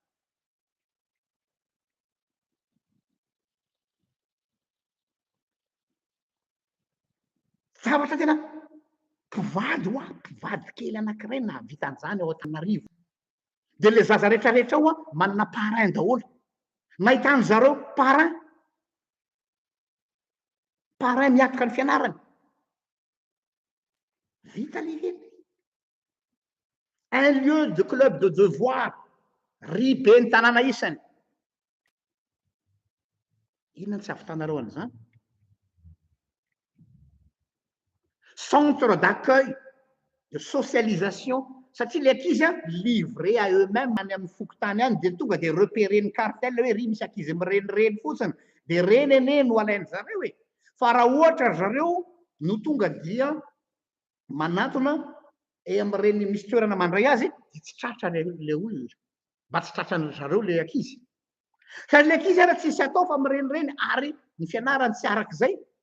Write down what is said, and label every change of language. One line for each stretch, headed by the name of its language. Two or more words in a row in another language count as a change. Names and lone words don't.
Malagasy: zavatra tena mpivady mpivady kely anankiray na vitan'izany ao Antananarivo de le zaza rehetrarehetra ao manana parrain daholo mahitany zareo parrain miatoka ny fianarany vita le
French: un lieu de club de devoir
Malagasy: ry be ny tanàna isany inona ny tsy avitanareo an'izany
French: centre d'accueil de socialisation
Malagasy: satria le ankizy
French: livré à eux-mêmes
Malagasy: any amin'ny fokotany any de tonga de repéren'ny cartel hoe ry misy ankizy mirenireny fotsiny de reny ene no alainy zareo e fa raha ohatra zareo no tonga dia manatona amin'ireny misy toerana mandray azy de tsy tratra le olona mba tsy tratrany zareo le ankizy sady le ankizy ara tsisy atao fa mirenireny ary ny fianarany tsy arak'izay